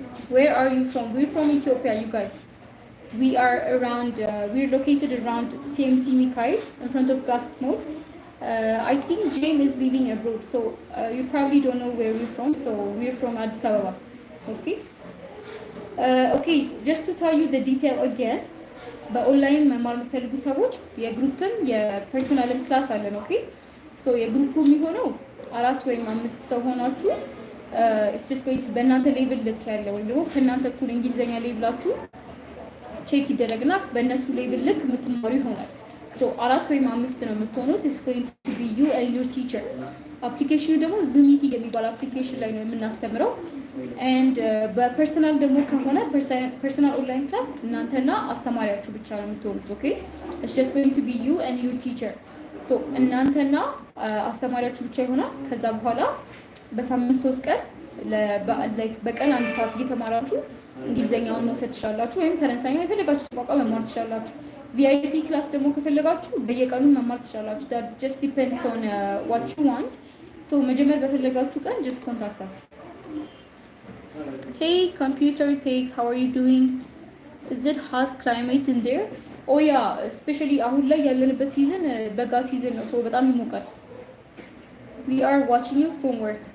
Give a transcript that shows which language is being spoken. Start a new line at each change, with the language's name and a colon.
English: Where are you from? We're from Ethiopia, you guys. We are around, we're located around CMC Mikhail in front of Gast Mall. I think James is living abroad, so you probably don't know where we're from. So we're from Addis Ababa. Okay? Okay, just to tell you the detail again.
Amharic: በኦንላይን መማር የምትፈልጉ ሰዎች የግሩፕም የፐርሰናልም ክላስ አለን። ኦኬ ሶ የግሩፑ የሚሆነው 4 ወይም 5 ሰው ሆናችሁ
English: ኢትስ ጀስት ጎይንግ
Amharic: በእናንተ ሌቭል ልክ ያለ ወይም ደግሞ ከእናንተ እኩል እንግሊዘኛ ሌቭላችሁ ቼክ ይደረግና በእነሱ ሌቭል ልክ የምትማሩ ይሆናል። ሶ 4 ወይም 5 ነው የምትሆኑት።
English: ኢትስ ጎይንግ ቱ ቢ ዩ ኤንድ ዩር ቲቸር።
Amharic: አፕሊኬሽኑ ደግሞ ዙም ሚቲንግ የሚባል አፕሊኬሽን ላይ ነው የምናስተምረው። ኤንድ በፐርሰናል ደግሞ ከሆነ ፐርሰናል ኦንላይን ክላስ እናንተና አስተማሪያችሁ ብቻ ነው የምትሆኑት።
English: ኦኬ ኢትስ ጀስት ጎይንግ ቱ ቢ ዩ ኤንድ ዩር ቲቸር።
Amharic: ሶ እናንተና አስተማሪያችሁ ብቻ ይሆናል። ከዛ በኋላ በሳምንት 3 ቀን በቀን 1 ሰዓት እየተማራችሁ እንግሊዘኛውን መውሰድ ትችላላችሁ፣ ወይም ፈረንሳይኛ የፈለጋችሁ ቋንቋ መማር ትችላላችሁ። ቪአይፒ ክላስ ደግሞ ከፈለጋችሁ በየቀኑ መማር ትችላላችሁ።
English: that just depends on what you want.
Amharic: so መጀመር በፈለጋችሁ ቀን
English: just contact us. Hey computer tech, how are you doing? Is it hot climate in there? Oh yeah, especially
Amharic: አሁን ላይ ያለንበት ሲዝን በጋ ሲዝን ነው። so በጣም ይሞቃል።
English: We are watching you from work.